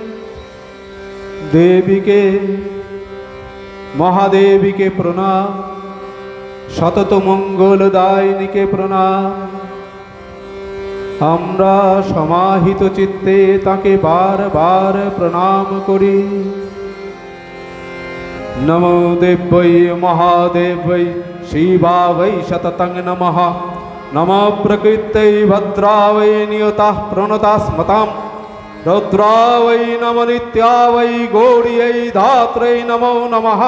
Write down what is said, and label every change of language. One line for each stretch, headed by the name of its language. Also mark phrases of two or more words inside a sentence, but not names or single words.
Bangla: দেবীকে মহাদেবীকে প্রণাম, সতত মঙ্গলদায়িনীকে প্রণাম। আমরা সমাহিত চিত্তে তাকে বারবার প্রণাম করি।
Sanskrit: নমো দেব্যৈ মহাদেব্যৈ শিবাবৈ সততং নমঃ। নমো প্রকৃত্যৈ ভদ্রাবৈ নিয়তাঃ প্রণতাস্মতাম। রৌদ্রাবৈ নমো নিত্যাবৈ গৌরীयै ধাত্রৈ নমো নমঃ।